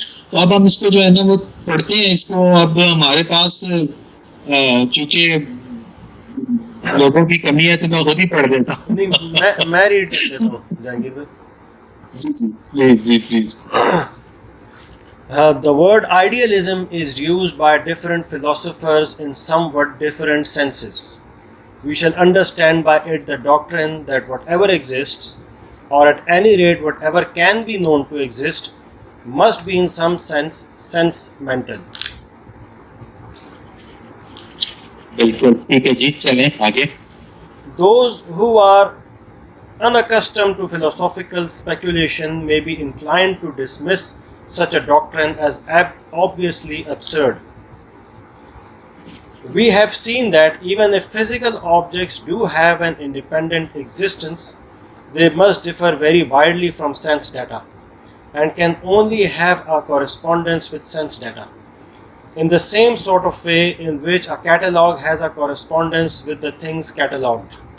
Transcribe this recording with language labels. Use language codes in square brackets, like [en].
[ur] تو اب ہم اس کو جو ہے نا وہ پڑھتے ہیں. اس کو اب ہمارے پاس چونکہ لوگوں کی کمی ہے تو میں خود ہی پڑھ دیتا ہوں. میں ریڈ کر دیتا ہوں جہانگیر بھائی. جی please. [en] The word idealism is used by different philosophers in somewhat different senses. We shall understand by it the doctrine that whatever exists, or at any rate whatever can be known to exist, must be in some sense mental. [ur] بالکل ٹھیک ہے جی, چلیں آگے. [en] Those who are unaccustomed to philosophical speculation may be inclined to dismiss such a doctrine as obviously absurd. We have seen that even if physical objects do have an independent existence, they must differ very widely from sense data and can only have a correspondence with sense data, in the same sort of way in which a catalog has a correspondence with the things catalogued.